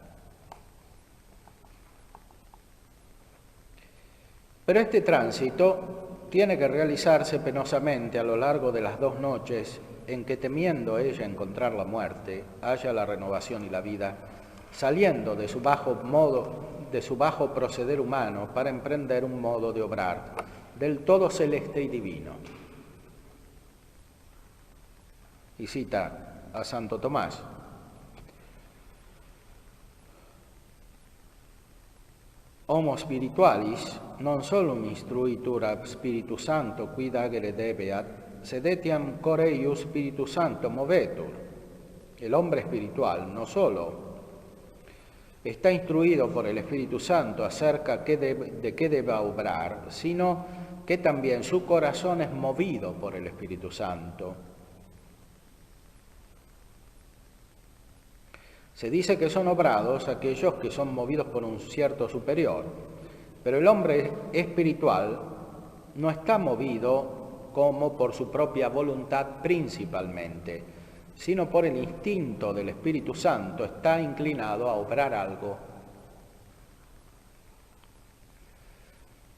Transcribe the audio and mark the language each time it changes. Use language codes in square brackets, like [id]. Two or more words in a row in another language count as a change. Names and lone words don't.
[es] Pero este tránsito tiene que realizarse penosamente a lo largo de las 2 noches en que, temiendo ella encontrar la muerte, haya la renovación y la vida, saliendo de su bajo proceder humano para emprender un modo de obrar del todo celeste y divino. Y cita a Santo Tomás: [la] Homo spiritualis non solum instruitur ab Spiritus Santo quid agere debeat, sed etiam core eius Spiritus Santo movetur. [es] El hombre espiritual no solo está instruido por el Espíritu Santo acerca de qué debe obrar, sino que también su corazón es movido por el Espíritu Santo. Se dice que son obrados aquellos que son movidos por un cierto superior, pero el hombre espiritual no está movido como por su propia voluntad principalmente, sino por el instinto del Espíritu Santo, está inclinado a obrar algo.